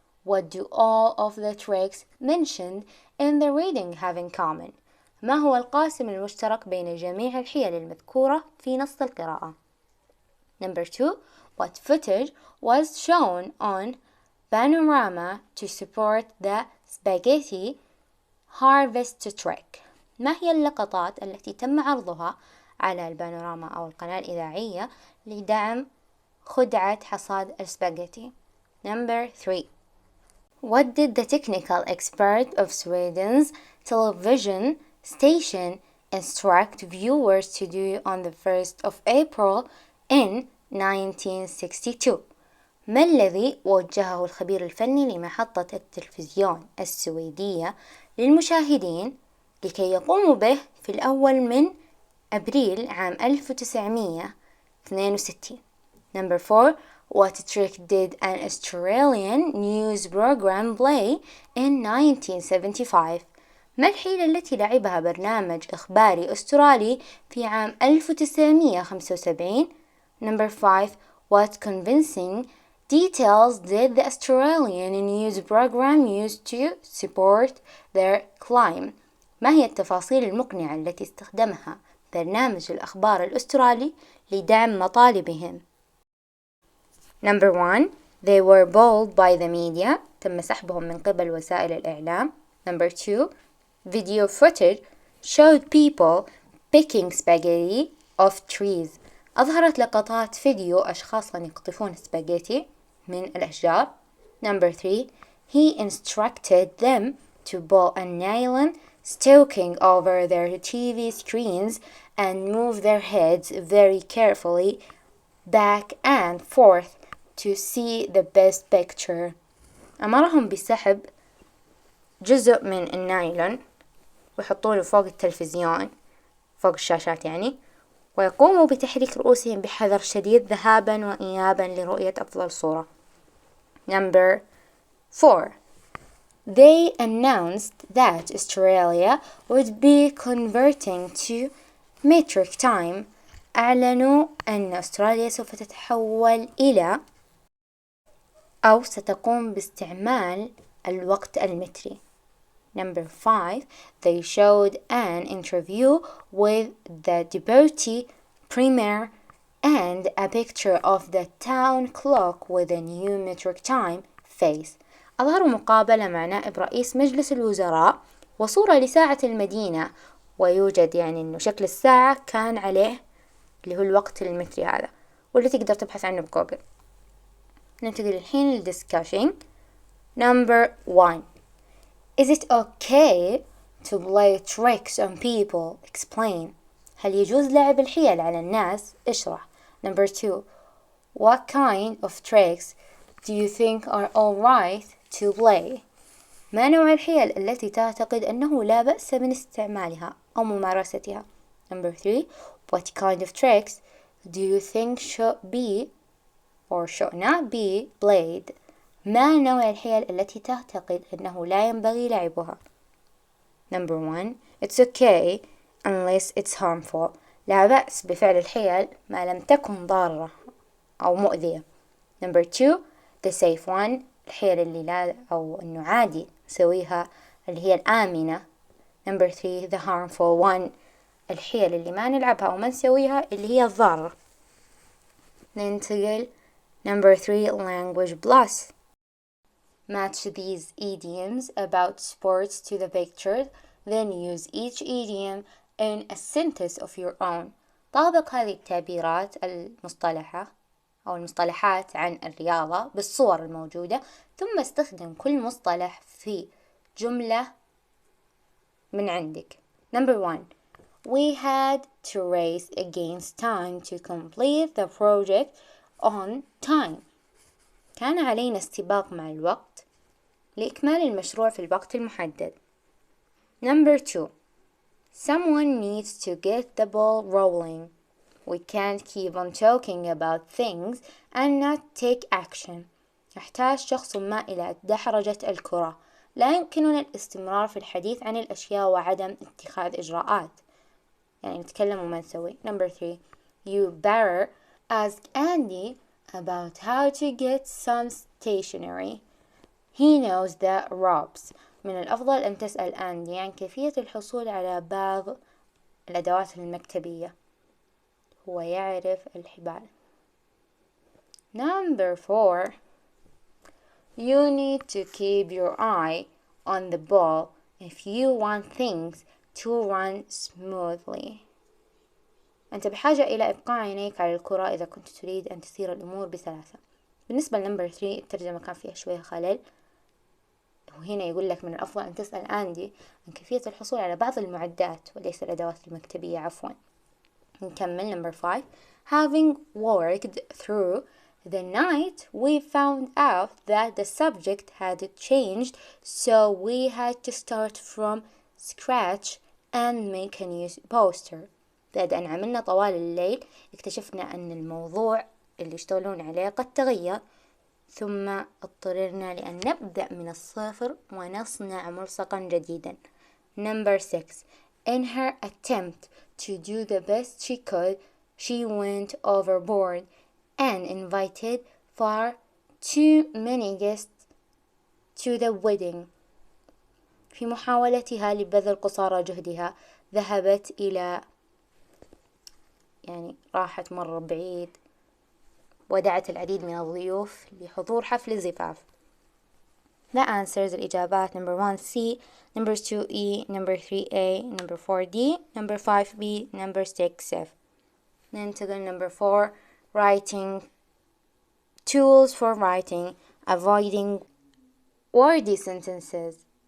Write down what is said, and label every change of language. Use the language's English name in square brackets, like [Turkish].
[English] What do all of the tricks mentioned in the reading have in common? [Arabic] ما هو القاسم المشترك بين جميع الحيل المذكورة في نص القراءة؟ [English] Number 2. What footage was shown on Panorama to support the spaghetti harvest trick. [Arabic] ما هي اللقطات التي تم عرضها على البانوراما أو القناة الإذاعية لدعم خدعة حصاد السباغيتي؟ [English] Number 3. What did the technical expert of Sweden's television station instruct viewers to do on the 1st of April in 1962؟ [Arabic] ما الذي وجهه الخبير الفني لمحطة التلفزيون السويدية للمشاهدين لكي يقوموا به في الأول من أبريل عام 1962؟ [English] Number 4. What trick did an Australian news program play in 1975؟ [Arabic] ما الحيلة التي لعبها برنامج إخباري أسترالي في عام 1975؟ [English] Number 5. What convincing details did the Australian news program use to support their claim؟ [Arabic] ما هي التفاصيل المقنعة التي استخدمها برنامج الأخبار الأسترالي لدعم مطالبهم؟ [English] Number 1. They were bowled by the media. [Arabic] تم سحبهم من قبل وسائل الإعلام. [English] Number 2. Video footage showed people picking spaghetti off trees. [Arabic] أظهرت لقطات فيديو أشخاصا يقطفون سباغيتي من الأشجار. [English] Number 3. He instructed them to bowl a nylon stocking over their TV screens and move their heads very carefully back and forth to see the best picture. [Arabic] أمرهم بسحب جزء من النايلون ويحطوه فوق التلفزيون فوق الشاشات يعني، ويقوموا بتحريك رؤوسهم بحذر شديد ذهابا وإيابا لرؤية أفضل صورة. [English] Number 4. They announced that Australia would be converting to metric time. [Arabic] أعلنوا أن أستراليا سوف تتحول إلى أو ستقوم باستعمال الوقت المتري. [English] Number 5. They showed an interview with the deputy premier and a picture of the town clock with a new metric time face. [Arabic] أظهروا مقابلة مع نائب رئيس مجلس الوزراء وصورة لساعة المدينة، ويوجد يعني إنه شكل الساعة كان عليه اللي هو الوقت المتري هذا، واللي تقدر تبحث عنه بجوجل. ننتقل الحين للدسكشن. [English] Number 1. Is it okay to play tricks on people? Explain. [Arabic] هل يجوز لعب الحيل على الناس؟ اشرح. [English] Number 2. What kind of tricks do you think are alright to play? [Arabic] ما نوع الحيل التي تعتقد أنه لا بأس من استعمالها أو ممارستها؟ [English] Number 3. What kind of tricks do you think should be or should not be played? [Arabic] ما نوع الحيل التي تعتقد أنه لا ينبغي لعبها؟ [English] Number 1. It's okay unless it's harmful. [Arabic] لا بأس بفعل الحيل ما لم تكن ضارة أو مؤذية. [English] Number 2. The safe one. [Arabic] الحيل اللي لا أو أنه عادي نسويها اللي هي الآمنة. [English] Number 3. The harmful one. [Arabic] الحيل اللي ما نلعبها أو ما نسويها اللي هي الضارة. ننتقل. [English] Number 3. Language plus. Match these idioms about sports to the picture, then use each idiom in a sentence of your own. [Arabic] طابق هذه التعبيرات المصطلحة أو المصطلحات عن الرياضة بالصور الموجودة، ثم استخدم كل مصطلح في جملة من عندك. [English] Number 1. We had to race against time to complete the project on time. [Arabic] كان علينا استباق مع الوقت لإكمال المشروع في الوقت المحدد. [English] Number 2. Someone needs to get the ball rolling. We can't keep on talking about things and not take action. [Arabic] يحتاج شخص ما إلى دحرجة الكرة. لا يمكننا الاستمرار في الحديث عن الأشياء وعدم اتخاذ إجراءات. يعني نتكلم وما نسوي. [English] Number 3. You better ask Andy about how to get some stationery. He knows the ropes. [Arabic] من الأفضل أن تسأل أندي عن كيفية الحصول على بعض الأدوات المكتبية. هو يعرف الحبال. [English] Number 4. You need to keep your eye on the ball if you want things to run smoothly. [Arabic] أنت بحاجة إلى إبقاء عينيك على الكرة إذا كنت تريد أن تسير الأمور بسلاسة. بالنسبة لنمبر 3 الترجمة كان فيها شوية خلل، وهنا يقول لك من الأفضل أن تسأل أندي عن كيفية الحصول على بعض المعدات وليس الأدوات المكتبية. عفوا. نكمل. [English] Number 5 having worked through the night we found out that the subject had changed, so we had to start from scratch and make a new poster. [Arabic] بعد أن عملنا طوال الليل اكتشفنا أن الموضوع اللي يشتغلون عليه قد تغير، ثم اضطررنا لأن نبدأ من الصفر ونصنع ملصقا جديدا. [English] Number 6 in her attempt to do the best she could, she went overboard and invited far too many guests to the wedding. [Arabic] في محاولتها لبذل قصارى جهدها ذهبت إلى راحت مرة بعيد، ودعت العديد من الضيوف لحضور حفل الزفاف. [English] The answers [Arabic] الإجابات: [English] number 1 C, number 2 E, number 3 A, number 4 D, number 5 B, number 6 F. [Arabic] ننتقل [English] number 4 writing tools for writing. Avoiding wordy sentences.